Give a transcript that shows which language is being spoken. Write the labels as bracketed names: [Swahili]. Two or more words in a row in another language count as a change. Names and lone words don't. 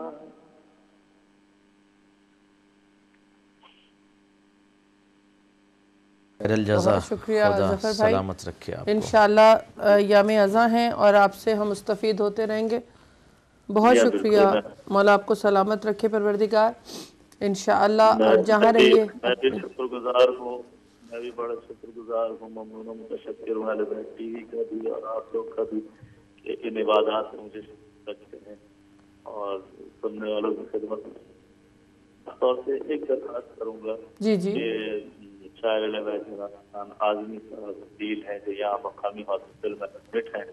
[Urdu] بہت شکریہ ظفر بھائی، سلامت رکھے آپ کو۔ انشاءاللہ یام ازاں ہیں اور آپ سے ہم مستفید ہوتے رہیں گے۔ بہت شکریہ، مولا آپ کو سلامت رکھے پروردگار انشاءاللہ، اور جہاں رہیے۔ میں بھی شکر گزار ہوں، میں بھی بڑا شکر گزار ہوں، ممنون و متشکر ہوں اہل بیت ٹی وی کا بھی اور آپ لوگ کا بھی کہ ان عبادات میں مجھے رکھتے ہیں اور سننے والوں کی خدمت میں طور سے ایک درخواست کروں گا جی جی کہ شاعر اہل بیت عمران اعظمی صاحب وکیل ہیں جو یہاں مقامی ہاسپٹل میں ایڈمٹ ہیں،